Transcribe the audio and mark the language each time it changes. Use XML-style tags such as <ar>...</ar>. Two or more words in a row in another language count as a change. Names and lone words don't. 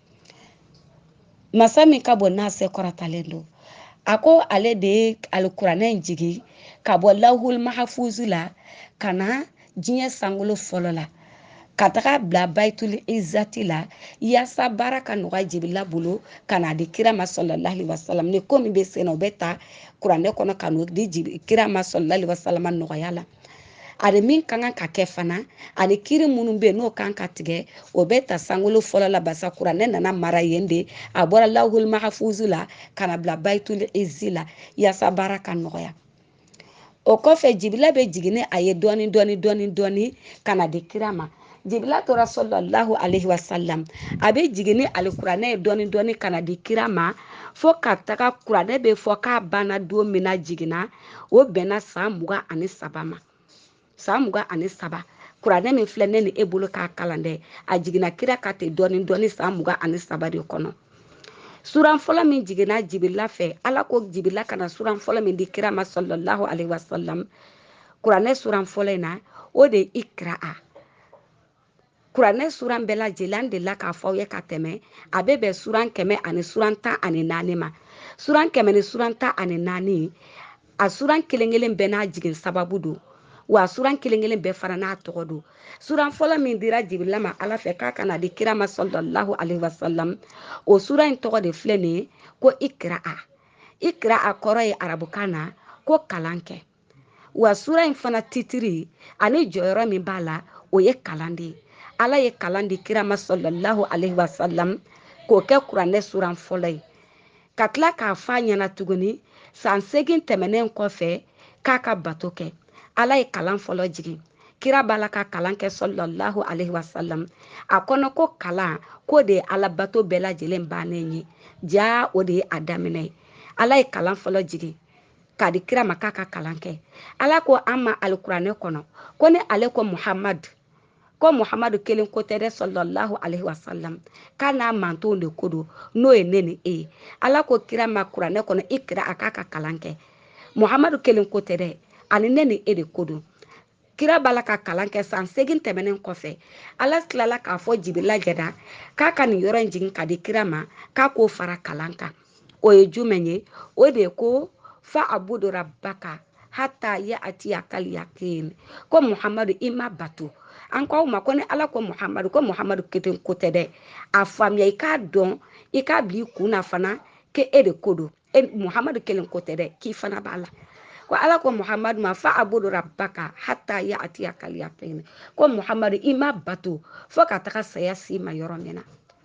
<bm>masa min ka bɔ n'a se kɔrɔtalen don a ko ale de ye alikuranɛ jigi ka bɔ</bm> <ar>اللوح المحفوظ</ar> <bm>la ka na diɲɛ sankolo fɔlɔ la ka taga bila</bm> <ar>بيت العزة</ar> <bm>la yaasa baara ka nɔgɔya jibila bolo ka na di kira ma</bm> <ar>صلى الله عليه وسلم</ar> <bm>ni ko min bɛ sen na o bɛ ta kuranɛ kɔnɔ ka n'o di kira ma</bm> <ar>صلى الله عليه وسلم</ar> <bm>nɔgɔya la ani min ka kan ka kɛ fana ani kiri minnu bɛ yen n'o kan ka tigɛ o bɛ ta sankolo fɔlɔ la basa kuranɛ nana mara yen de a bɔra</bm> <ar>اللوح المحفوظ</ar> <bm>la ka na bila</bm> <ar>بيت العزة</ar> <bm>la yaasa baara ka nɔgɔya o kɔfɛ jibila bɛ jigin ni a ye dɔɔni dɔɔni dɔɔni dɔɔni ka na di kira ma jibila tora</bm> <ar>صلى الله عليه وسلم</ar> <bm>a bɛ jigin ni alikuranɛ ye dɔɔni dɔɔni ka na di kira ma fo ka taga kuranɛ bɛ fɔ k'a banna don min na jiginna o bɛnna san 23 ma san 23 kuranɛ min filɛ ne ni e bolo k'a kalan dɛ a jiginna kira ka ten dɔɔni dɔɔni san 23 de kɔnɔ suran fɔlɔ min jiginna jibila fɛ ala ko jibila kana suran fɔlɔ min di kira ma</bm> <ar>صلى الله عليه وسلم</ar> <bm>kuranɛ suran fɔlɔ in na o de ye ikra kuranɛ suran bɛɛ lajɛlen de la k'a fɔ aw ye ka tɛmɛ a bɛ bɛn suran 100 ani suran 14 ma suran 100 ni suran 14 a suran kelen-kelen bɛɛ n'a jigin sababu don wa suran kelen-kelen bɛɛ fara n'a tɔgɔ don suran fɔlɔ min dira Jibirila ma Ala fɛ k'a kana di kira ma</bm> <ar>صلى الله عليه وسلم</ar> <bm>o suran in tɔgɔ de filɛ nin ye ko Ikraa Ikraa kɔrɔ ye arabukan na ko kalan kɛ wa sura in fana titiri ani jɔyɔrɔ min b'a la o ye kalan de ye Ala ye kalan di kira ma</bm> <ar>صلى الله عليه وسلم</ar> <bm>k'o kɛ kuranɛ suran fɔlɔ ye ka tila k'a fɔ a ɲɛna tuguni san 8 tɛmɛnen kɔfɛ k'a ka bato kɛ Ala ye kalan fɔlɔ jigin kira b'a la ka kalan kɛ sallallahu alaihi wasallam a kɔnɔ ko kalan k'o de ye Ala bato bɛɛ lajɛlen bannen ye ja o de ye a daminɛ ye Ala ye kalan fɔlɔ jigin k'a di kira ma k'a ka kalan kɛ Ala ko an ma alikuranɛ kɔnɔ ko ne ale ko Muhamadu kelen ko tɛ dɛ</bm> <ar>صلى الله عليه وسلم</ar> <bm>k'a n'a mantonw de ko don n'o ye ne ni e ye Ala ko kira ma kuranɛ kɔnɔ Ikra a k'a ka kalan kɛ Muhamadu kelen ko tɛ dɛ ani ne ni e de ko don kira b'a la ka kalan kɛ san 8 tɛmɛnen kɔfɛ Ala tilala k'a fɔ Jibirila ɲɛna k'a ka nin yɔrɔ in jigin ka di kira ma k'a k'o fara kalan kan o ye jumɛn ye o de ye ko</bm> <ar>فاعبد ربك حتى يأتيك اليقين</ar> <bm>ko Muhamadu i ma bato an ko aw ma ko ni Ala ko Muhamadu kelen ko tɛ dɛ a faamuya i k'a dɔn i k'a bila i kunna fana ke e de ko don Muhamadu kelen ko tɛ dɛ k'i fana b'a la ko Ala ko Muhamadu ma</bm> <ar>فاعبد ربك حتى يأتيك اليقين</ar> <bm>ko Muhamadu i ma bato fo ka taga saya s'i ma yɔrɔ min na</bm>